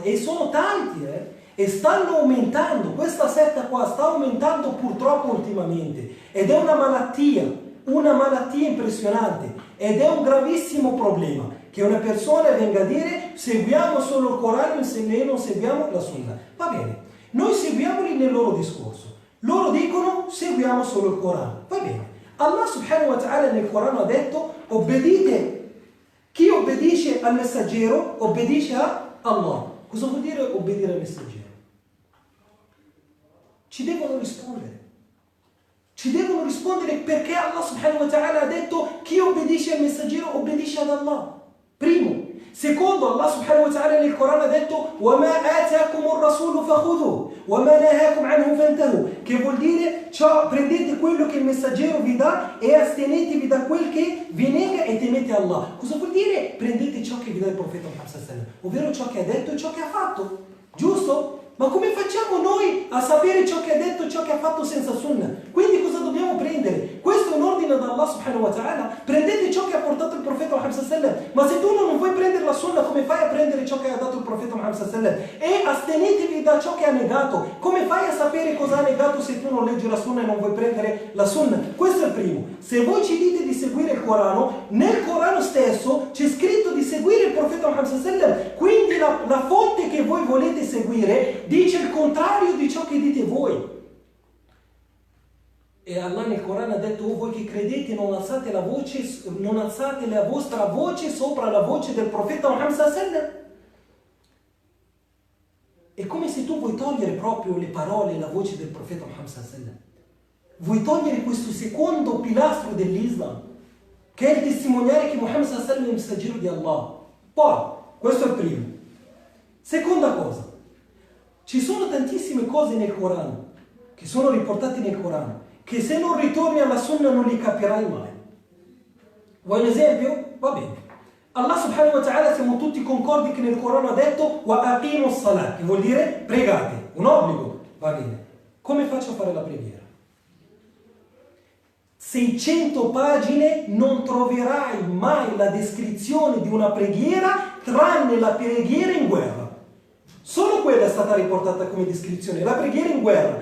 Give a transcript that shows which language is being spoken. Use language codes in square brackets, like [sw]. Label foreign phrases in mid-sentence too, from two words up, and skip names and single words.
[it] E sono tanti, e stanno aumentando. Questa setta qua sta aumentando purtroppo ultimamente, ed è una malattia impressionante, ed è un gravissimo problema che una persona venga a dire: seguiamo solo il Corano e non seguiamo la sunna. Va bene, noi seguiamoli nel loro discorso. Loro dicono: seguiamo solo il Corano. Va bene, Allah [ar] سبحانه وتعالى [it] nel Corano ha detto: obbedite. Chi obbedisce al messaggero obbedisce a Allah. Cosa vuol dire obbedire al messaggero? Ci devono rispondere. Ci devono rispondere perché Allah [ar] سبحانه وتعالى [it] ha detto: chi obbedisce al messaggero obbedisce ad Allah. Primo. Secondo, Allah [ar] سبحانه وتعالى [it] nel Corano ha detto: [ar] وَمَا آتَاكُمُ الرَّسُولُ فَخُذُوهُ وَمَا نَهَاكُمْ عَنْهُ فَانْتَهُوا. [it] Che vuol dire: prendete quello che il messaggero vi dà e astenetevi da quel che vi nega e temete Allah. Cosa vuol dire? Prendete ciò che vi dà il profeta Muhammad [ar] صلى الله عليه وسلم, [it] ovvero ciò che ha detto e ciò che ha fatto. Giusto? Ma come facciamo noi a sapere ciò che ha detto e ciò che ha fatto senza sunna? Quindi cosa dobbiamo prendere? Questo è un ordine da Allah [ar] سبحانه وتعالى. [it] Prendete ciò che ha portato il profeta Muhammad [ar] صلى الله عليه وسلم. [it] Ma se tu non vuoi prendere la sunna, come fai a prendere ciò che ha dato profeta Muhammad [ar] صلى الله عليه وسلم [it] e astenetevi da ciò che ha negato. Come fai a sapere cosa ha negato se tu non leggi la sunna e non vuoi prendere la sunna? Questo è il primo. Se voi ci dite di seguire il Corano, nel Corano stesso c'è scritto di seguire il profeta Muhammad [ar] صلى الله عليه وسلم, [it] quindi la fonte che voi volete seguire dice il contrario di ciò che dite voi. E Allah nel Corano ha detto: oh, voi che credete, non alzate la vostra voce sopra la voce del profeta Muhammad [ar] صلى الله عليه وسلم. [it] È come se tu vuoi togliere proprio le parole e la voce del profeta Muhammad [ar] صلى الله عليه وسلم. [it] Vuoi togliere questo secondo pilastro dell'Islam, che è il testimoniare che Muhammad [ar] صلى الله عليه وسلم [it] è il messaggero di Allah. Poi, questo è il primo. Seconda cosa, ci sono tantissime cose nel Corano, che sono riportate nel Corano, che se non ritorni alla sunna non li capirai mai. Vuoi un esempio? Va bene. Allah [ar] سبحانه وتعالى, [it] siamo tutti concordi che nel Corano ha detto [ar] وأقيموا الصلاة, [it] che vuol dire pregate, un obbligo. Va bene. Come faccio a fare la preghiera? 600 pagine non troverai mai la descrizione di una preghiera tranne la preghiera in guerra. Solo quella è stata riportata come descrizione, la preghiera in guerra.